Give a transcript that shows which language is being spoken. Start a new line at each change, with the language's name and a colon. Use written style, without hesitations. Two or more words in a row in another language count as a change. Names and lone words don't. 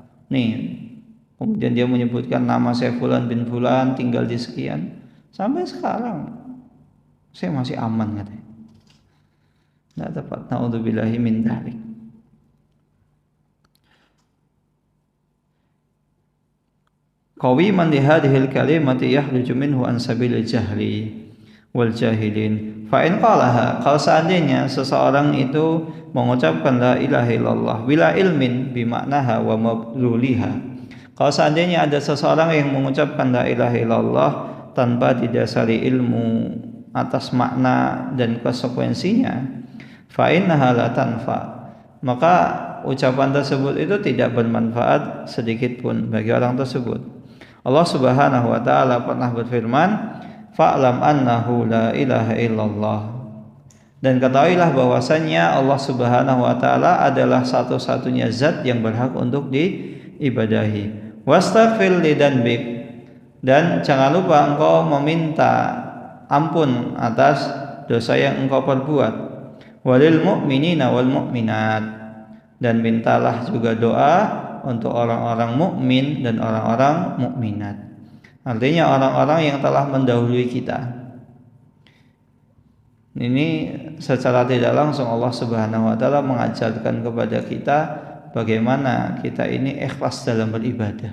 Indonesian: Nih, kemudian dia menyebutkan nama saya Fulan bin Fulan, tinggal di sekian. Sampai sekarang saya masih aman katanya. Tidak tepat.
Arabic: نعوذ بالله من ذلك. قويما لهذه الكلمة يخرج منه عن سبيل الجهل والجاهلين. فإن قالها,
Indonesian: kalau seandainya seseorang itu mengucapkan
Arabic: لا إله إلا الله بلا علم بمعناها ومدلولها.
Indonesian: Kalau seandainya ada seseorang yang mengucapkan la ilaha illallah tanpa didasari ilmu atas makna dan konsekuensinya,
Arabic: فإنها لا تنفع,
Indonesian: maka ucapan tersebut itu tidak bermanfaat sedikit pun bagi orang tersebut. Allah
Arabic: سبحانه وتعالى
Indonesian: pernah berfirman,
Arabic: فاعلم أنه لا إله إلا الله,
Indonesian: dan ketahuilah bahwasannya Allah
Arabic: سبحانه وتعالى
Indonesian: adalah satu-satunya zat yang berhak untuk diibadahi.
Arabic: واستغفر لذنبك,
Indonesian: dan jangan lupa engkau meminta ampun atas dosa yang engkau perbuat.
Arabic: وللمؤمنين والمؤمنات,
Indonesian: dan mintalah juga doa untuk orang-orang mukmin dan orang-orang mukminat. Artinya orang-orang yang telah mendahului kita. Ini secara tidak langsung Allah
Arabic: سبحانه وتعالى
Indonesian: mengajarkan kepada kita bagaimana kita ini ikhlas dalam beribadah.